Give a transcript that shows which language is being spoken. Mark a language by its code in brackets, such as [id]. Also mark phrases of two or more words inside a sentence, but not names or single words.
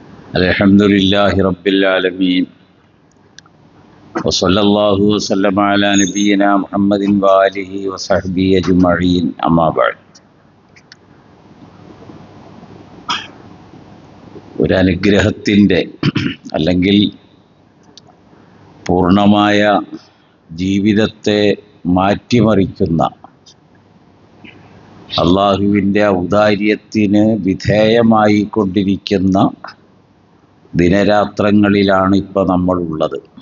[ar] الحمد لله رب العالمين وصلى الله وسلم على نبينا محمد وآله وصحبه أجمعين أما بعد. [ml] ഒരു അനുഗ്രഹത്തിൻ്റെ അല്ലെങ്കിൽ പൂർണ്ണമായ ജീവിതത്തെ മാറ്റിമറിക്കുന്ന അള്ളാഹുവിൻ്റെ ഔദാര്യത്തിന് വിധേയമായി കൊണ്ടിരിക്കുന്ന ദിനരാത്രങ്ങളിലാണ് ഇപ്പോൾ നമ്മളുള്ളത്.